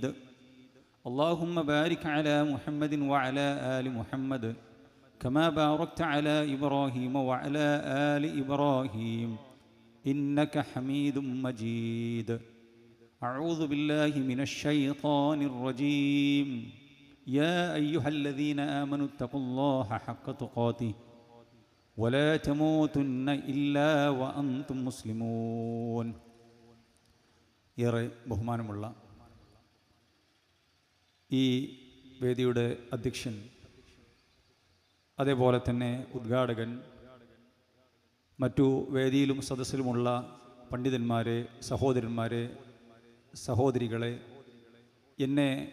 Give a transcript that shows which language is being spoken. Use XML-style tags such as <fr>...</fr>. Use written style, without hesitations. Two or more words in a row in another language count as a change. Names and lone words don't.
<ar>اللهم بارك على محمد وعلى آل محمد كما باركت على إبراهيم وعلى آل إبراهيم إنك حميد مجيد. أعوذ بالله من الشيطان الرجيم. يا أيها الذين آمنوا اتقوا الله حق تقاته ولا تموتن إلا وأنتم مسلمون.</ar> <ml>ഏറെ ബഹുമാനമുള്ള ഈ വേദിയുടെ അധ്യക്ഷൻ, അതേപോലെ തന്നെ ഉദ്ഘാടകൻ, മറ്റു വേദിയിലും സദസ്സിലുമുള്ള പണ്ഡിതന്മാരെ, സഹോദരന്മാരെ, സഹോദരികളെ, എന്നെ</ml>